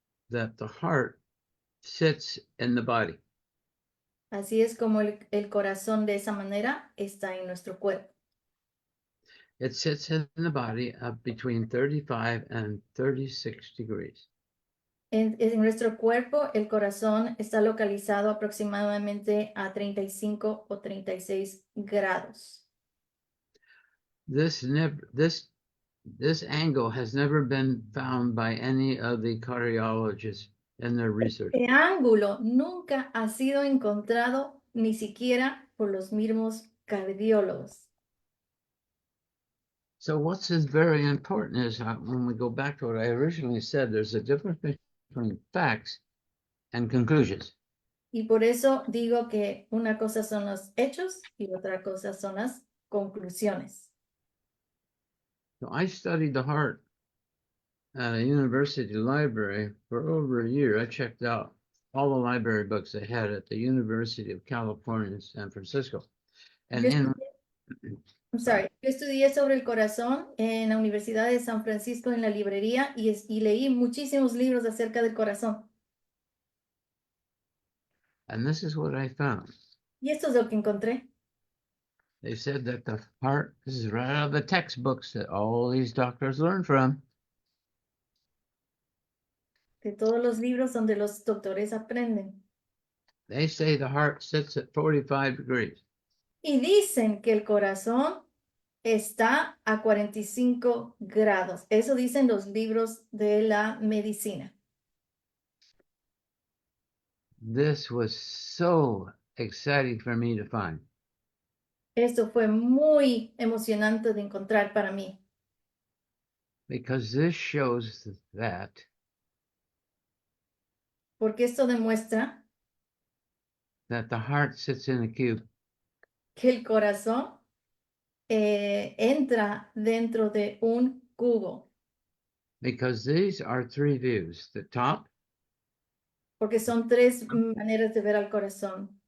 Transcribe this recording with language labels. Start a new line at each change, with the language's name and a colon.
English: that the heart sits in the body.
Spanish: Así es como el corazón de esa manera está en nuestro cuerpo.
English: It sits in the body between 35 and 36 degrees.
Spanish: En nuestro cuerpo, el corazón está localizado aproximadamente a 35 o 36 grados.
English: This angle has never been found by any of the cardiologists in their research.
Spanish: Este ángulo nunca ha sido encontrado ni siquiera por los mismos cardiólogos.
English: So what's very important is when we go back to what I originally said, there's a difference between facts and conclusions.
Spanish: Y por eso digo que una cosa son los hechos y otra cosa son las conclusiones.
English: So I studied the heart at a university library for over a year. I checked out all the library books they had at the University of California in San Francisco. And
Spanish: Yo estudié sobre el corazón en la Universidad de San Francisco en la librería y leí muchísimos libros acerca del corazón.
English: And this is what I found.
Spanish: Y esto es lo que encontré.
English: They said that the heart, this is right out of the textbooks that all these doctors learn from.
Spanish: De todos los libros donde los doctores aprenden.
English: They say the heart sits at 45 degrees.
Spanish: Y dicen que el corazón está a 45 grados. Eso dicen los libros de la medicina.
English: This was so exciting for me to find.
Spanish: Esto fue muy emocionante de encontrar para mí,
English: Because this shows that
Spanish: porque esto demuestra
English: the heart sits in a cube.
Spanish: que el corazón entra dentro de un cubo,
English: Because these are three views: the top,
Spanish: porque son tres maneras de ver al corazón.